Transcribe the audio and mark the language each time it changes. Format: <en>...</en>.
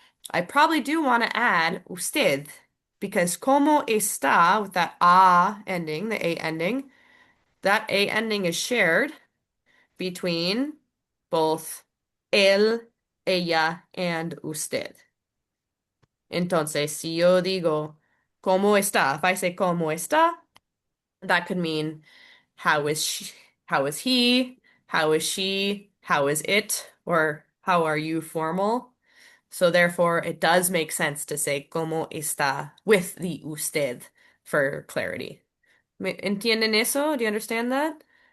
<en>I probably do want to add usted because</en> <es>¿Cómo está?</es> <en>With that a ending, the a ending, that a ending is shared between both él, ella, and usted.</en> <es>Entonces, si yo digo, ¿cómo está?</es> <en>If I say,</en> <es>¿cómo está?</es> <en>That could mean, how is she, how is he, how is she, how is it, or how are you formal? So therefore, it does make sense to say,</en> <es>¿cómo está?</es> <en>With the usted for clarity.</en> <es>¿Entienden eso?</es> <en>Do you understand that?</en>